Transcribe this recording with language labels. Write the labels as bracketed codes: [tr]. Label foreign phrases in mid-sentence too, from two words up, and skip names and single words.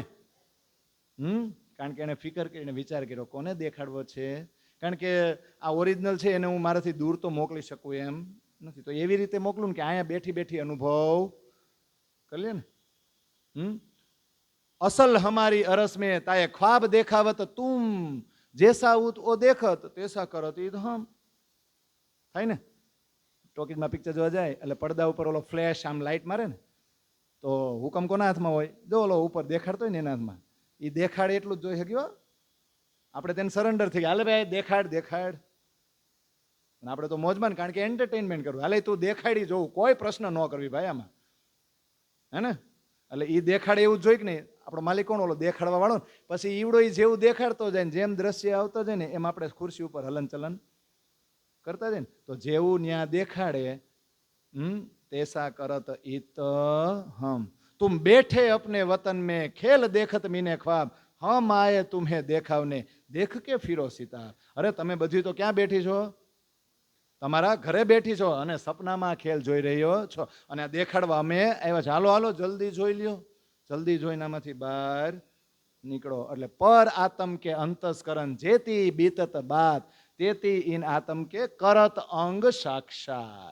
[gu] કારણ કે એને ફિકર કરીને વિચાર કર્યો કોને દેખાડવો છે. કારણ કે આ ઓરિજિનલ છે એને હું મારાથી દૂર તો મોકલી શકું એમ નથી, તો એવી રીતે મોકલું ને કે અહીંયા બેઠી બેઠી અનુભવ કરી લે ને. [hi] અસલ હમારી અરસ में ताए ख्वाब देखावत तुम, जैसा वो देखत तैसा करत ईद हम. [gu] થાય ને. ટોકીઝમાં પિક્ચર જોવા જાય એટલે પડદા ઉપર ઓલો ફ્લેશ આમ લાઇટ મારે ને તો હુકમ કોના હાથમાં હોય? જો ઓલો ઉપર દેખાડતો હોય ને એના હાથમાં. એ દેખાડે એટલું જ જોઈ શક્યો. આપણે તેને સરેન્ડર થઈ ગયા, હાલે ભાઈ દેખાડ. આપણે તો મોજમાં, કારણ કે એન્ટરટેનમેન્ટ કરવું. હાલે તું દેખાડી જોવું, કોઈ પ્રશ્ન ન કરવી ભાઈ આમાં, હે ને. એટલે એ દેખાડે એવું જોઈ કે નહીં. આપણો માલિક કોણ? ઓલો દેખાડવા વાળો. પછી ઈવડો એ જેવું દેખાડતો જાય ને જેમ દ્રશ્ય આવતો જાય ને એમ આપણે ખુરશી ઉપર હલન ચલન કરતા જાય ને. તો જેવું ન્યા દેખાડે [hi] तैसा करत इत हम. तुम बैठे अपने वतन में खेल देखत मीने ख्वाब, हम आए तुम्हें देखावने देख के फिरो सीता. [gu] અરે તમે બધી તો ક્યાં બેઠી છો? તમારા ઘરે બેઠી છો અને સપનામાં ખેલ જોઈ રહ્યો છો અને આ દેખાડવા અમે આવ્યા છે. હાલો હાલો જલ્દી જોઈ લ્યો, જલ્દી જોઈને આમાંથી બહાર નીકળો. [hi] એટલે पर आतम के अंतस्करण जेती बीतत बात तेती इन आतम के करत अंग साक्षात.